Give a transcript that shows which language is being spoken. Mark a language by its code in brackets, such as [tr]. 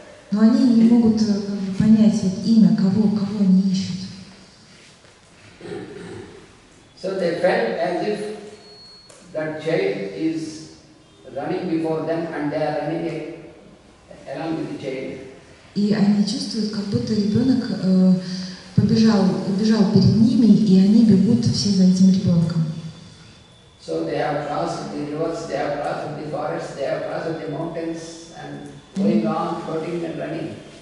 [ru] Но они не могут понять вот имя, кого они ищут. [en] So they felt as if that child is running before them and they are running along with the child. [ru] И они чувствуют, как будто ребенок побежал перед ними, и они бегут все за этим ребенком. [en] So they have crossed the rivers, they have crossed the forests, they have crossed the mountains and going on, floating and running.